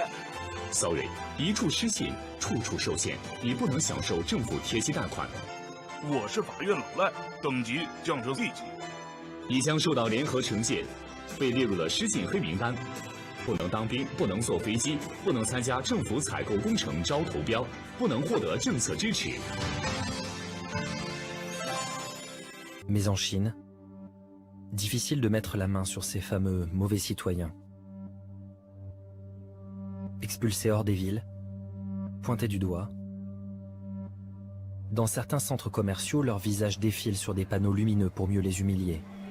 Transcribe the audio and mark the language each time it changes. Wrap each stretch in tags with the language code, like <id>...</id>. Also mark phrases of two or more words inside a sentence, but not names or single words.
<zh>Sorry， 一处失信，处处受限，你不能享受政府贴息贷款。我是法院老赖，等级降至 D 级。你将受到联合惩戒，被列入了失信黑名单，不能当兵，不能坐飞机，不能参加政府采购工程招投标，不能获得政策支持。</zh> <fr>Mais en Chine, difficile de mettre la main sur ces fameux mauvais citoyens. Expulsés hors des villes, pointés du doigt. Dans certains centres commerciaux, leurs visages défilent sur des panneaux lumineux pour mieux les humilier.</fr>